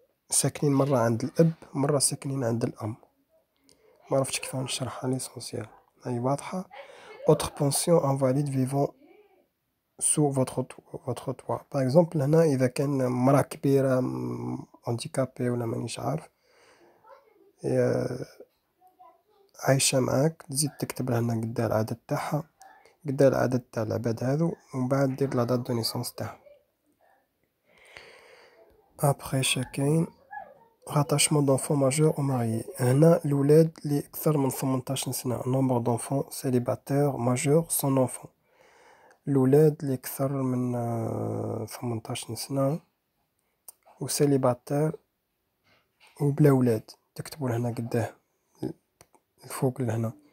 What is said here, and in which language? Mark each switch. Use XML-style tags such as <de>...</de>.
<ar>ساكنين مرة عند الأب مرة ساكنين عند الأم. ما عرفتش كيف نشرحها ليسونسيال. هاي واضحة.</ar> <fr>autre pension invalide vivant sous votre toit.</fr> <ar>باغ اكزومبل هنا اذا كان مرا كبيرة هانديكابي ولا مانيش عارف عايشة معاك، تزيد تكتب لها هنا قدا العدد تاعها، قدا العدد تاع العباد هذو، ومن بعد دير لا دات دو نيسونس تاعها. ابخي شاكين</ar> <fr>rattachement d'enfants majeurs ou mariés.</fr> <ar>هنا الولاد اللي اكثر من 18 سنة</ar> <fr>nombre d'enfants célibataires majeurs sans enfant.</fr> <ar>الولاد اللي اكثر من 18 سنة وسيليباتير وبلا ولاد، تكتبوا لهنا قداه الفوق لهنا.</ar>